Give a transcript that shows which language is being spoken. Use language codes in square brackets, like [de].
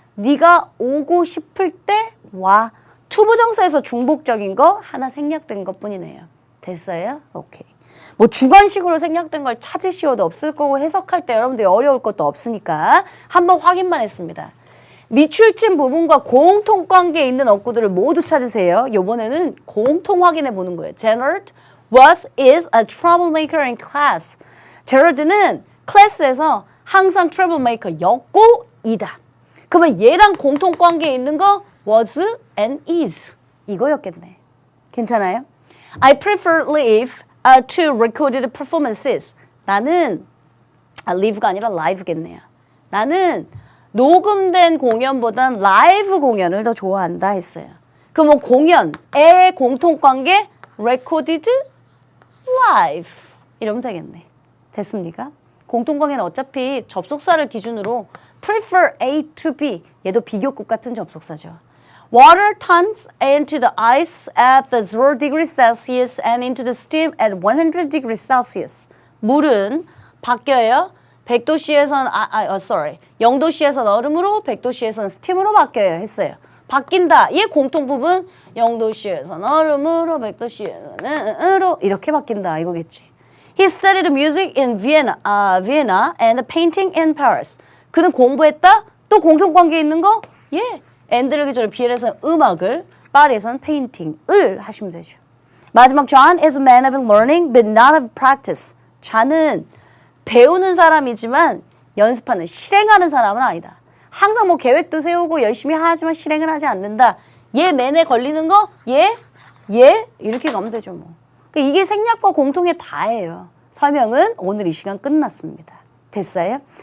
[ko] 네가 오고 싶을 때 와. 투부정사에서 중복적인 거 하나 생략된 것뿐이네요. 됐어요? 오케이. 뭐 주관식으로 생략된 걸 찾으시어도 없을 거고 해석할 때 여러분들이 어려울 것도 없으니까 한번 확인만 했습니다. 미출진 부분과 공통관계에 있는 어구들을 모두 찾으세요. 이번에는 공통 확인해 보는 거예요. [en] Gerald is a troublemaker in class. [ko] 제럴드는 클래스에서 항상 troublemaker였고 이다. 그러면 얘랑 공통관계에 있는 거 [en] was and is [ko] 이거였겠네. 괜찮아요? [en] I prefer live to recorded performances. [ko] 나는 live가 아니라 live겠네요. 나는 녹음된 공연보단 라이브 공연을 더 좋아한다 했어요. 그럼 공연의 공통관계 [en] recorded live [ko] 이러면 되겠네. 됐습니까? 공통관계는 어차피 접속사를 기준으로 [en] prefer A to B [ko] 얘도 비교급 같은 접속사죠. [en] Water turns into the ice at the 0 degrees Celsius and into the steam at 100 degrees Celsius. [ko] 물은 바뀌어요. 100도씨에선 0도씨에선 얼음으로 100도씨에선 스팀으로 바뀌어요 했어요. 바뀐다. 얘 공통 부분 0도씨에선 얼음으로 100도씨에선 이렇게 바뀐다 이거겠지. [en] He studied music in Vienna and painting in Paris. [ko] 그는 공부했다. 또 공통관계 있는 거? 예. and를 기준으로 비엘에서는 음악을, 파리에서는 페인팅을 하시면 되죠. 마지막 [en] John is a man of learning but not of practice. [ko] 좌는 배우는 사람이지만 연습하는, 실행하는 사람은 아니다. 항상 뭐 계획도 세우고 열심히 하지만 실행을 하지 않는다. 얘 맨에 걸리는 거? 얘 이렇게 가면 되죠 뭐. 그러니까 이게 생략과 공통의 다예요. 설명은 오늘 이 시간 끝났습니다. 됐어요?